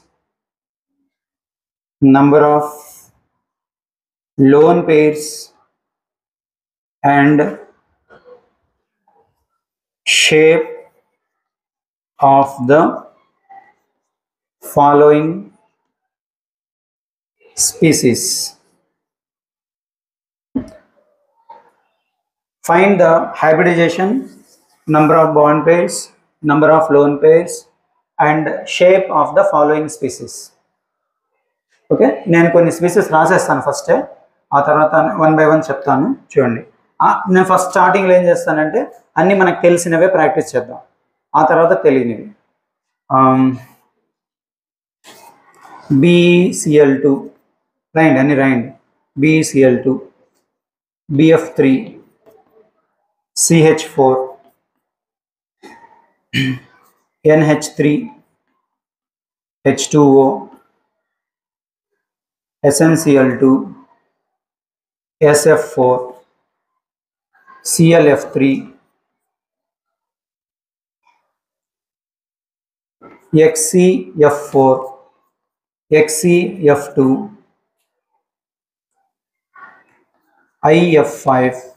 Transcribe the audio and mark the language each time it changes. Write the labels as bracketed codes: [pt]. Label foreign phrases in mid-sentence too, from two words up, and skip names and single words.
[en] number of lone pairs, and shape of the following species. Find the hybridization, number of bond pairs, number of lone pairs, and shape of the following species. [te] ఓకే, నేను కొన్ని స్పీసెస్ రాసేస్తాను ఫస్టే, ఆ తర్వాత 1 by 1 చెప్తాను. చూడండి, నేను [en] first startinglo [te] ఏం చేస్తానంటే అన్నీ మనకు తెలిసినవే ప్రాక్టీస్ చేద్దాం, ఆ తర్వాత తెలియనివి. BCl2 రాయండి, అన్ని రాయండి. [en] BCl2, BF3, CH4, NH3, H2O, SnCl2, SF4, ClF3, XCF4, XCF2, IF5.